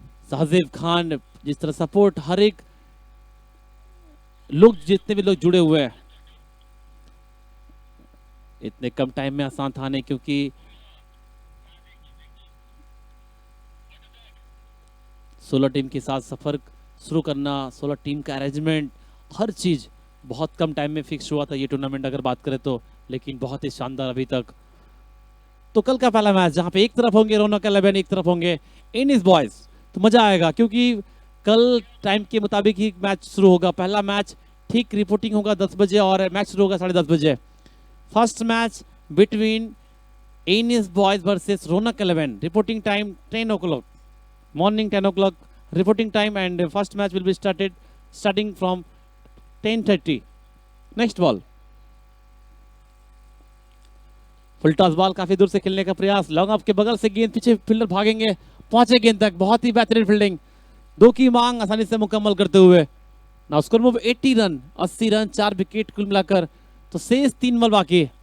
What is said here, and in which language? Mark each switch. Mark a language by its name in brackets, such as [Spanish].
[Hindi] साजिब खान, जिस तरह सपोर्ट, हर एक लोग, जितने भी लोग जुड़े हुए हैं, इतने कम टाइम में आसान था नहीं, क्योंकि 16 टीम के साथ सफर शुरू करना, 16 टीम का अरेंजमेंट, हर चीज बहुत कम टाइम में फिक्स हुआ था ये टूर्नामेंट अगर बात करें तो, लेकिन बहुत ही शानदार अभी तक। तो कल का पहला मैच जहां पे एक तरफ होंगे रौनक 11, एक तरफ होंगे इनिस बॉयज, तो मजा आएगा, क्योंकि कल टाइम के मुताबिक ही मैच शुरू होगा। पहला मैच ठीक रिपोर्टिंग होगा 10 बजे और मैच शुरू होगा 10:30 बजे। [English] First match between Innis boys versus Raunak 11, reporting time 10 o'clock, morning 10 o'clock reporting time, and first match will be starting from 10:30. Next ball, [Hindi] full toss ball, काफी दूर से खेलने का प्रयास, लॉन्ग ऑफ के बगल से गेंद, पीछे फील्डर भागेंगे, पहुंचे गेंद तक, बहुत ही बेहतरीन फील्डिंग, 2 की मांग आसानी से मुकम्मल करते हुए। Now score move 80 run, 80 run, 4 wicket कुल मिलाकर, तो शेष 3 बॉल बाकी।